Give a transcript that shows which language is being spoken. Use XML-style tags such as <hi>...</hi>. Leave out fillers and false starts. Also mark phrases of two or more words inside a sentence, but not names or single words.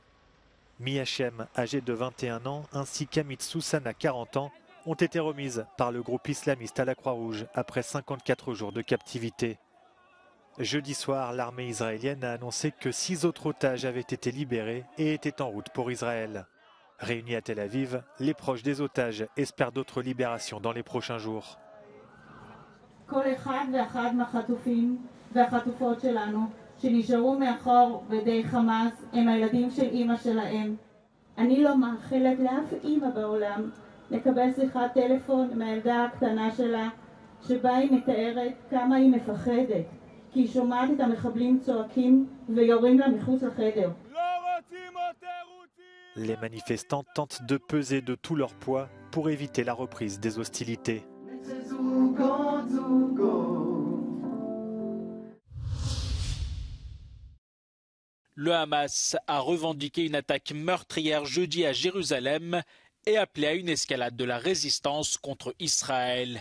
<fr>Mia Shem, âgée de 21 ans, ainsi qu'Amit Soussana, 40 ans, ont été remises par le groupe islamiste à la Croix-Rouge après 54 jours de captivité. Jeudi soir, l'armée israélienne a annoncé que 6 autres otages avaient été libérés et étaient en route pour Israël. Réunis à Tel Aviv, les proches des otages espèrent d'autres libérations dans les prochains jours.</fr> <he>כל אחד ואחד מהחטופים והחטופות שלנו שנשארו מאחור בידי חמאס הם הילדים של אימא שלהם. אני לא מאחלת לאף אימא בעולם לקבל שיחת טלפון מהילדה הקטנה שלה שבה היא מתארת כמה היא מפחדת כי היא שומעת את המחבלים צועקים ויורים לה מחוץ לחדר.</he> <fr>Les manifestants tentent de peser de tout leur poids pour éviter la reprise des hostilités. Le Hamas a revendiqué une attaque meurtrière jeudi à Jérusalem et appelé à une escalade de la résistance contre Israël.</fr>